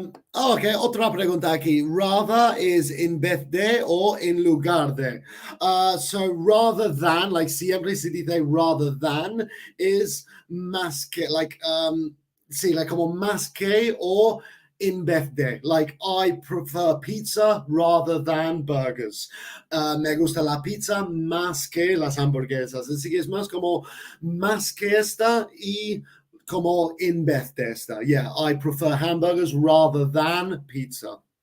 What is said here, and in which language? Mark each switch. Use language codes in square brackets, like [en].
[en] Okay, [es] otra pregunta aquí. Rather is in vez de or en lugar de. [en] So rather than, like [es] siempre se dice rather than, is más que, like, sí, like como más que or in vez de. [en] Like, I prefer pizza rather than burgers. [es] Me gusta la pizza más que las hamburguesas. Así que es más como más que esta y como in vez de esta. [en] Yeah, I prefer hamburgers rather than pizza.